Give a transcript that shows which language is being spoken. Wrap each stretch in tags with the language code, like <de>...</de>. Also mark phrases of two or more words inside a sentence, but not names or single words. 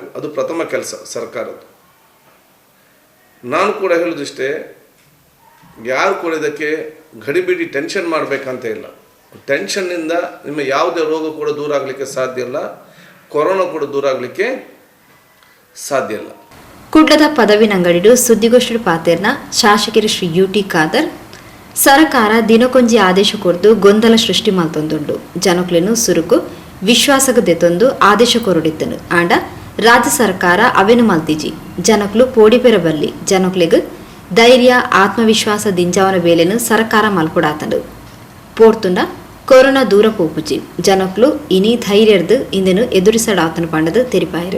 <kn>ಅದು ಪ್ರಥಮ ಕೆಲಸ ಸರ್ಕಾರದ್ದು. ನಾನು ಕೂಡ ಹೇಳೋದಿಷ್ಟೇ, ಯಾರು ಕೂಡ ಇದಕ್ಕೆ ಗಡಿಬಿಡಿ ಟೆನ್ಷನ್ ಮಾಡಬೇಕಂತ ಇಲ್ಲ. ಟೆನ್ಷನ್ನಿಂದ ನಿಮ್ಮ ಯಾವುದೇ ರೋಗ ಕೂಡ ದೂರ ಆಗಲಿಕ್ಕೆ ಸಾಧ್ಯ ಇಲ್ಲ, ಕೊರೋನಾ ಕೂಡ ದೂರ ಆಗಲಿಕ್ಕೆ ಸಾಧ್ಯ ಇಲ್ಲ.</kn> <tcy>ಕುಡ್ಲದ ಪದವಿನಂಗಡಿಡು ಸುದ್ದಿಗೋಷ್ಠಿ ಪಾತೆರ್ನ ಶಾಸಕರು ಶ್ರೀ ಯುಟಿ ಖಾದರ್ ಸರ್ಕಾರ ದಿನಕೊಂಜಿ ಆದೇಶ ಕೊಡ್ದು ಗೊಂದಲ ಸೃಷ್ಟಿ ಮಲ್ತೊಂದುಂಡು. ಜನಕ್ಲೇನು ಸುರುಕು ವಿಶ್ವಾಸಕ್ಕೆ ದೆತ್ತೊಂದು ಆದೇಶ ಕೊರಡಿದ್ದನು ಆಂಡ ರಾಜ್ಯ ಸರ್ಕಾರ ಅವೆನು ಮಲ್ತಿಜಿ ಜನಕ್ಲು ಪೋಡಿಪೆರ ಬಲ್ಲಿ ಜನಕ್ಲೆಗ್ ಧೈರ್ಯ ಆತ್ಮವಿಶ್ವಾಸ ದಿಂಜಾವನ ಬೇಲೆನು ಸರ್ಕಾರ ಮಲ್ಪುಡಾತಂಡು ಪೋರ್ತುಂಡ ಕೊರೋನಾ ದೂರ ಪೋಪುಜಿ ಜನಕ್ಲು ಇನಿ ಧೈರ್ಯರ್ದು ಇಂದೆನು ಎದುರಿಸಡಾತನು ಪಂಡದು ತೆರಿಪಾಯರು.</tcy>